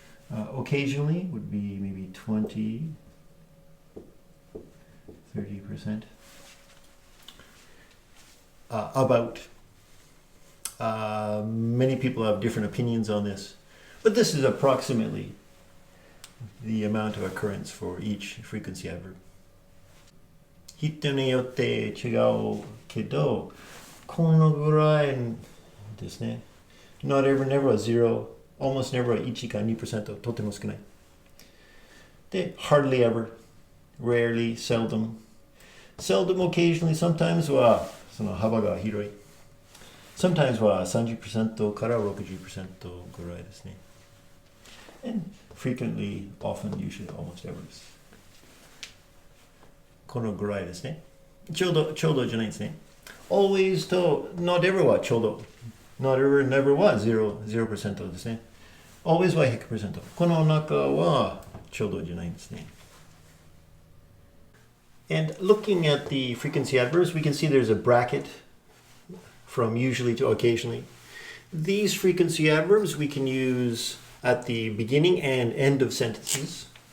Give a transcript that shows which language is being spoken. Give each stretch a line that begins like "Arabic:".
English: Occasionally would be maybe 20, 30%. About. Many people have different opinions on this, but this is approximately the amount of occurrence for each frequency adverb.
Japanese: 人によって違うけど、このぐらいですね。 Not ever, never は0, almost never は1か 2%、とても少ない。で、hardly ever, rarely, seldom, occasionally, sometimes はその幅が広い。 Sometimes は 30% から 60% ぐらいですね。
English: And frequently, often, usually, almost ever
Japanese: です。このぐらいですね。ちょうどじゃないですね。 always と not ever はちょうど。 not ever, never は 0% ですね。 always は 100%。この中はちょうどじゃないんですね。
English: And looking at the frequency adverbs, we can see there's a bracket from usually to occasionally. These frequency adverbs we can use at the beginning and end of sentences.